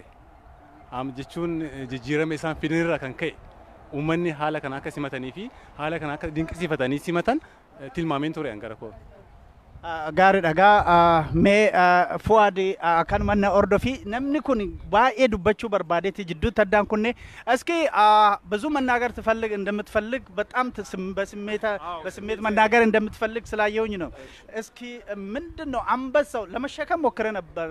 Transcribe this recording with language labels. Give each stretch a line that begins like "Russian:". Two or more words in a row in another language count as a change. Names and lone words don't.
Oromo: Jechuun jijjiirama isaan fidanirraa kan ka'e. Uummanni haala kana akka simatanii fi haala kana akka dinqisiifatanii simatan tilmaameen ture angara koo. Gaarii dhagaa mee Fuwaad akkanuma na ordofi namni kun baay'ee dubbachuu barbaadeeti jidduutti addaan kunne
Amharic: እስኪ ብዙ መናገር ትፈልግ እንደምትፈልግ በጣም በስሜት መናገር እንደምትፈልግ ስላየውኝ ነው። እስኪ ምንድነው አንበሳው ለመሸከም ሞክረ ነበር?